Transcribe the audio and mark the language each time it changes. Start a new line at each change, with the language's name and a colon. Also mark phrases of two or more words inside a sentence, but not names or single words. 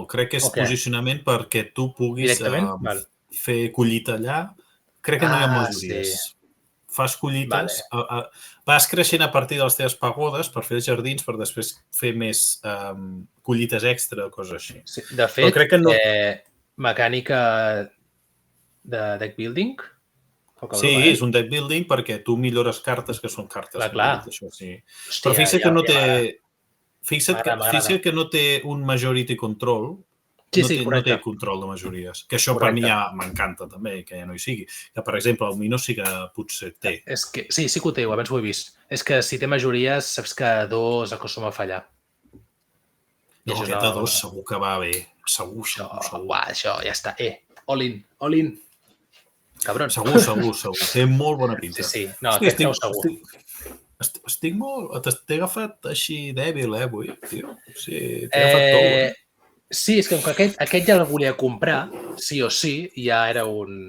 Catalan: Crec que és posicionament perquè tu puguis fer collita allà. Crec que no hi ha majories. Sí. Fas collites, vas creixent a partir de les teves pagodes per fer jardins, per després fer més collites extra o coses així. Sí, de fet, mecànica de
English: deck building?
Catalan: Sí, és un
English: deck building
Catalan: perquè tu millores cartes que són cartes. Clar. Això, sí. Hòstia, però fixa't que no té... M'agrada. Fixa't que no té un
English: majority control.
Catalan: Sí, no té control de majories. Que això per mi ja m'encanta també, que ja no hi sigui. Que, per exemple, el Mino sí que potser té. Sí que ho té, abans ho he vist. És que si té majories, saps que 2 acostuma a fallar. No, aquest de 2 segur que va bé. Segur. Uah, això ja està.
English: All in.
Catalan: Cabron. Segur. Té molt bona pinta. Sí. No, aquest cau segur. Estic molt... T'he agafat així dèbil, avui, tio. Sí, t'he agafat tot. Sí, és que aquest ja el volia comprar, sí o sí, i ja era un...